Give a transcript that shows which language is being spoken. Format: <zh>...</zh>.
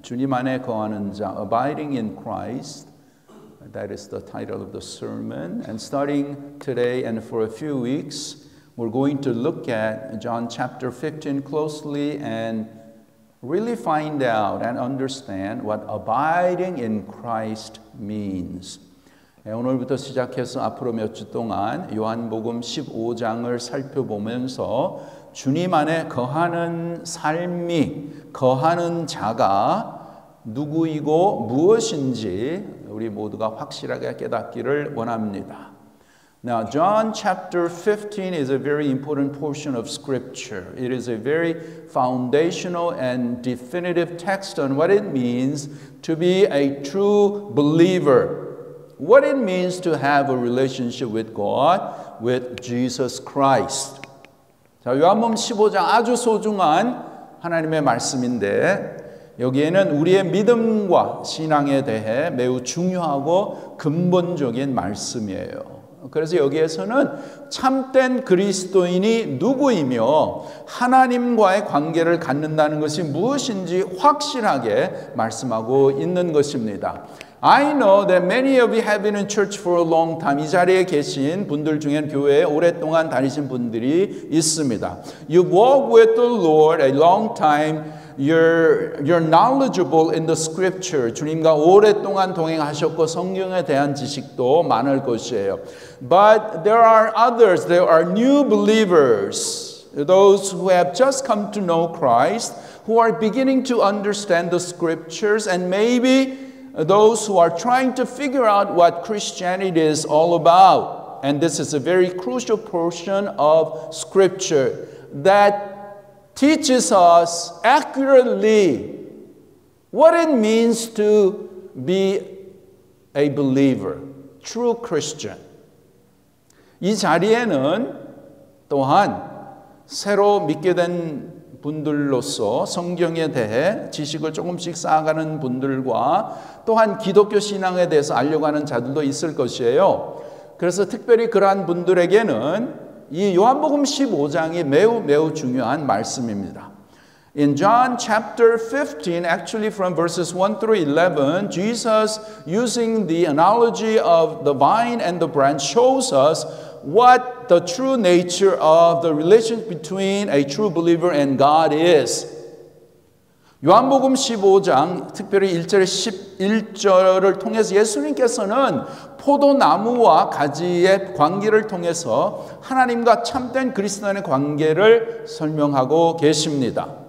<ko>주님 안에 거하는 자,</ko> <en>abiding in Christ. That is the title of the sermon. And starting today and for a few weeks, we're going to look at John chapter 15 closely and really find out and understand what abiding in Christ means.</en> <ko>오늘부터 시작해서 앞으로 몇 주 동안 요한복음 15장을 살펴보면서 주님 안에 거하는 삶이, 거하는 자가 누구이고 무엇인지 우리 모두가 확실하게 깨닫기를 원합니다.</ko> <en>Now, John chapter 15 is a very important portion of Scripture. It is a very foundational and definitive text on what it means to be a true believer. What it means to have a relationship with God, with Jesus Christ.</en> <ko>자, 요한복음 15장 아주 소중한 하나님의 말씀인데 여기에는 우리의 믿음과 신앙에 대해 매우 중요하고 근본적인 말씀이에요. 그래서 여기에서는 참된 그리스도인이 누구이며 하나님과의 관계를 갖는다는 것이 무엇인지 확실하게 말씀하고 있는 것입니다.</ko> <en>I know that many of you have been in church for a long time.</en> <ko>이 자리에 계신 분들 중에는 교회에 오랫동안 다니신 분들이 있습니다.</ko> <en>You've walked with the Lord a long time. You're knowledgeable in the scripture.</en> <ko>주님과 오랫동안 동행하셨고 성경에 대한 지식도 많을 것이에요.</ko> <en>But there are others. There are new believers. Those who have just come to know Christ, who are beginning to understand the scriptures, and maybe those who are trying to figure out what Christianity is all about. And this is a very crucial portion of Scripture that teaches us accurately what it means to be a believer, true Christian.</en> <ko>이 자리에는 또한 새로 믿게 된 분들로서 성경에 대해 지식을 조금씩 쌓아가는 분들과 또한 기독교 신앙에 대해서 알려고 하는 자들도 있을 것이에요. 그래서 특별히 그러한 분들에게는 이 요한복음 15장이 매우 중요한 말씀입니다.</ko> <en>In John chapter 15, actually from verses 1 through 11, Jesus, using the analogy of the vine and the branch, shows us what the true nature of the relationship between a true believer and God is.</en> <ko>요한복음 15장 특별히 1절 11절을 통해서 예수님께서는 포도나무와 가지의 관계를 통해서 하나님과 참된 그리스도인의 관계를 설명하고 계십니다.</ko>